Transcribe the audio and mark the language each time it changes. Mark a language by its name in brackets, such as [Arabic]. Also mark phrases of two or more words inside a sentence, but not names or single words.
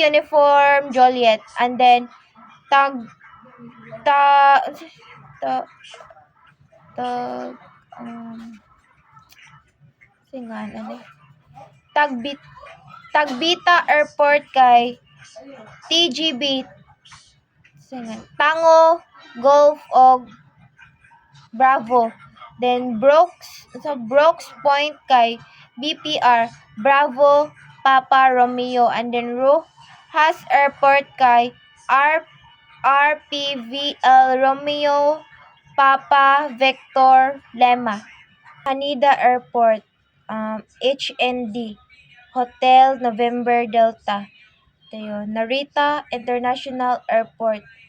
[English] Uniform Joliet, and then Tag ta ta ta Tagbita Airport kay TGB Tango Golf og Bravo, then Brooks Point kay BPR Bravo Papa Romeo, and then Rojas Airport kay RPVL Romeo Papa Vector Lema, Haneda Airport HND Hotel November Delta, Narita International Airport